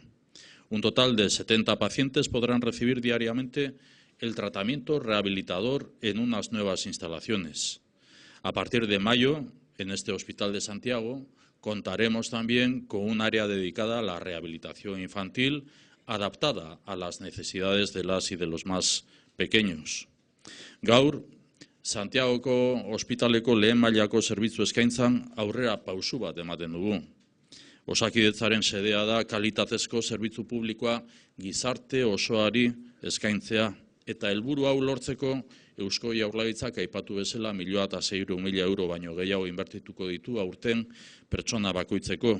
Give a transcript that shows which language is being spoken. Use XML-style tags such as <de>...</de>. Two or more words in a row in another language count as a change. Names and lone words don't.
<es>Un total de 70 pacientes podrán recibir diariamente el tratamiento rehabilitador en unas nuevas instalaciones. A partir de mayo, en este Hospital de Santiago, contaremos también con un área dedicada a la rehabilitación infantil adaptada a las necesidades de las y de los más pequeños.</es> <eu>Gaur, Santiagoko ospitaleko lehen mailako zerbitzu eskaintzan aurrera pausu bat ematen dugu. Osakidetzaren xedea da kalitatezko zerbitzu publikoa gizarte osoari eskaintzea eta helburu hau lortzeko Eusko Jaurlaritzak aipatu bezala 1.600.000 euro baino gehiago inbertituko ditu aurten pertsona bakoitzeko.</eu>